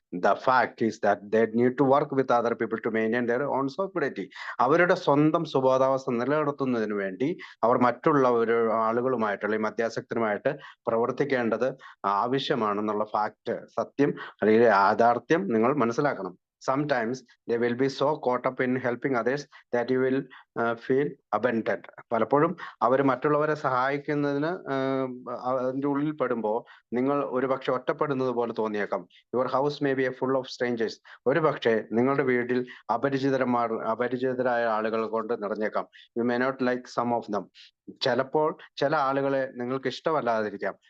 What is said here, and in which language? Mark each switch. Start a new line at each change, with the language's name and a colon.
English: The fact is that they need to work with other people to maintain their own sobriety.
Malayalam: അവരുടെ സ്വന്തം സുബോധാവസ്ഥ നിലനിർത്തുന്നതിന് വേണ്ടി അവർ മറ്റുള്ള ആളുകളുമായിട്ട് അല്ലെങ്കിൽ മദ്യാസക്തരുമായിട്ട് പ്രവർത്തിക്കേണ്ടത് ആവശ്യമാണെന്നുള്ള ഫാക്ട്, സത്യം അല്ലെങ്കിൽ യാഥാർത്ഥ്യം നിങ്ങൾ മനസ്സിലാക്കണം.
English: Sometimes they will be so caught up in helping others that you will feel abandoned.
Malayalam: പലപ്പോഴും അവർ മറ്റുള്ളവരെ സഹായിക്കുന്നതിന് അതിൻ്റെ ഉള്ളിൽ പെടുമ്പോൾ നിങ്ങൾ ഒരുപക്ഷെ ഒറ്റപ്പെടുന്നത് പോലെ തോന്നിയേക്കാം.
English: Your house may be a full of strangers.
Malayalam: ഒരു പക്ഷേ നിങ്ങളുടെ വീട്ടിൽ അപരിചിതരായ ആളുകൾ കൊണ്ട് നിറഞ്ഞേക്കാം.
English: You may not like some of them.
Malayalam: ചിലപ്പോൾ ചില ആളുകളെ നിങ്ങൾക്ക് ഇഷ്ടമല്ലാതിരിക്കാം.